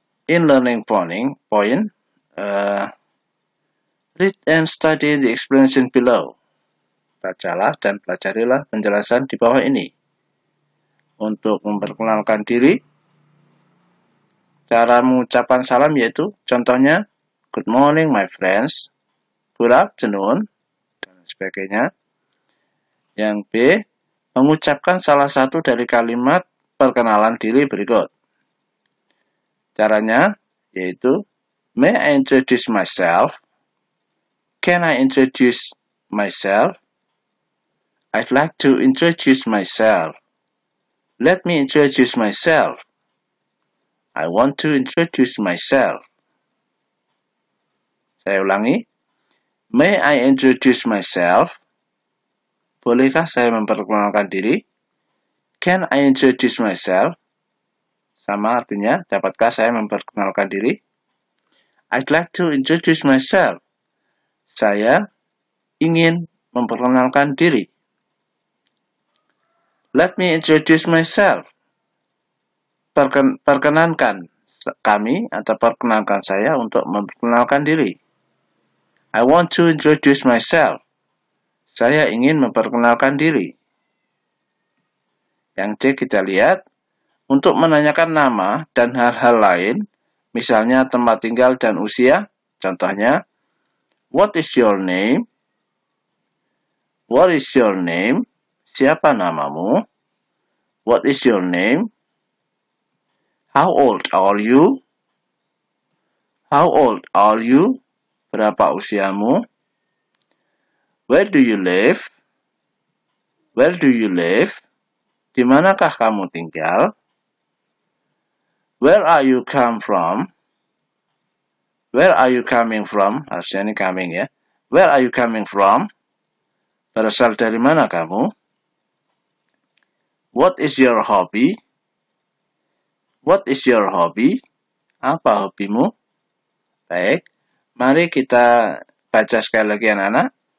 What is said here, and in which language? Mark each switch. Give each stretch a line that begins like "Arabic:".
English: In learning point, read and study the explanation below.
Indonesian: Bacalah dan pelajarilah penjelasan di bawah ini. Untuk memperkenalkan diri, cara mengucapkan salam yaitu contohnya
English: good morning my friends, good afternoon,
Indonesian: dan sebagainya. Yang B, mengucapkan salah satu dari kalimat perkenalan diri berikut. Caranya yaitu
English: may I introduce myself? Can I introduce myself? I'd like to introduce myself. Let me introduce myself. I want to introduce myself.
Indonesian: Saya ulangi.
English: May I introduce myself?
Indonesian: Bolehkah saya memperkenalkan diri?
English: Can I introduce myself?
Indonesian: Sama artinya, dapatkah saya memperkenalkan diri?
English: I'd like to introduce myself.
Indonesian: Saya ingin memperkenalkan diri.
English: Let me introduce myself.
Indonesian: Perkenankan kami atau perkenalkan saya untuk memperkenalkan diri.
English: I want to introduce myself.
Indonesian: Saya ingin memperkenalkan diri. Yang C kita lihat, untuk menanyakan nama dan hal-hal lain, misalnya tempat tinggal dan usia, contohnya,
English: what is your name? What is your name?
Indonesian: Siapa namamu?
English: What is your name? How old are you? How old are you?
Indonesian: Berapa usiamu?
English: Where do you live? Where do you live?
Indonesian: Di manakah kamu tinggal?
English: Where are you come from? Where are you coming from?
Indonesian: Harusnya ini coming ya.
English: Where are you coming from?
Indonesian: Berasal dari mana kamu?
English: What is your hobby? What is your hobby?
Indonesian: Apa hobimu? Baik, mari kita baca sekali lagi anak-anak.